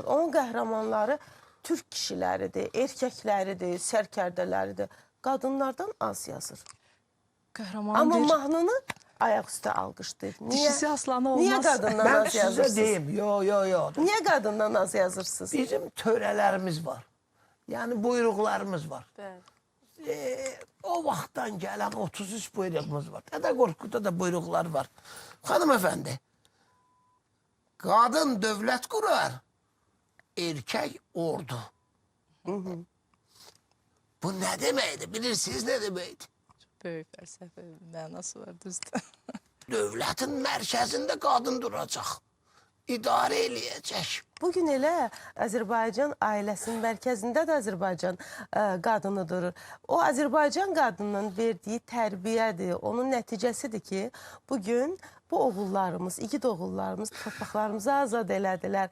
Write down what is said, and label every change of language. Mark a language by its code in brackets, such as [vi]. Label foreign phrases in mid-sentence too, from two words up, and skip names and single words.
[az] Onun qəhrəmanları türk kişiləridir, erkəkləridir, sərkərdələridir. Qadınlardan az yazır. Qəhrəman Amma bir mahnını ayaqüstə alqışlayır. [tr] dişisi aslanı olmaz. [az] Niyə qadından [tr] Ben [az] az [tr] size [az] yazırsınız? [tr] diyeyim. Yo. [az] Niyə qadından az yazırsınız? [tr] Bizim törelerimiz var. Yani buyruklarımız var. O vaxtdan gelen 33 buyruğumuz var. Dede Korkut'ta da buyruklar var. Hanımefendi, kadın devlet kurar, erkek ordu. Bu ne demeydi? Bilirsiniz ne demeydi? [az] Böyük fəlsəfi mənası var, düzdür. [tr] Devletin merkezinde kadın duracak. [az] İdare eləyəcək. Bugün elə Azərbaycan ailəsinin mərkəzində də Azərbaycan qadını durur. O Azərbaycan qadının verdiyi tərbiyədir, onun nəticəsidir ki, bugün bu oğullarımız, igid oğullarımız torpaqlarımızı azad elədilər.